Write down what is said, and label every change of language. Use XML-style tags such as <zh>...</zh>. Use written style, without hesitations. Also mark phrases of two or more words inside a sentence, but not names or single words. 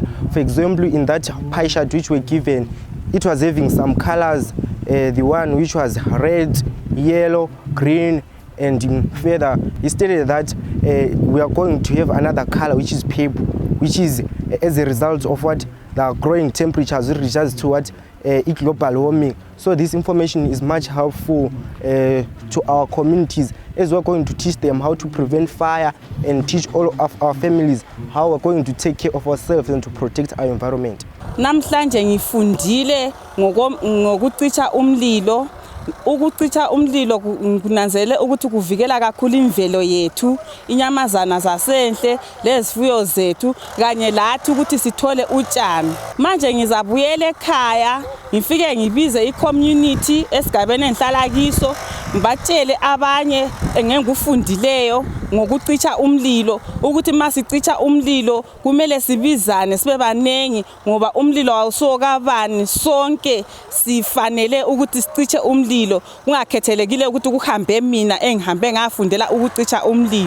<en>For example, in that pie chart which were given, it was having some colors, the one which was red, yellow, green, and further, he stated that we are going to have another color which is purple, which is as a result of what the growing temperatures reaches to what global warming. So this information is much helpful to our communities as we're going to teach them how to prevent fire and teach all of our families how we're going to take care of ourselves and to protect our environment.</en> <nd>Namhlanje ngifundile ngokucisha umlilo. Ukucisha umlilo kunanzele ukuthi kuvikela kakhulu imvelo yethu, inyamazana zasenhle, lezifuyo zethu kanye lathi ukuthi sithole utshani. Manje ngizabuyela ekhaya, ngifike ngibize i-community esigabeni engihlala kiso, ngibatshele abanye engikufundileyo ngokucisha umlilo ukuthi masicicha umlilo kumele sibizane sibe banengi ngoba umlilo awusokabani sonke sifanele ukuthi siciche umlilo kungakhethelekile ukuthi kuhambe mina engihambe ngafundela ukucicha umlilo.</nd>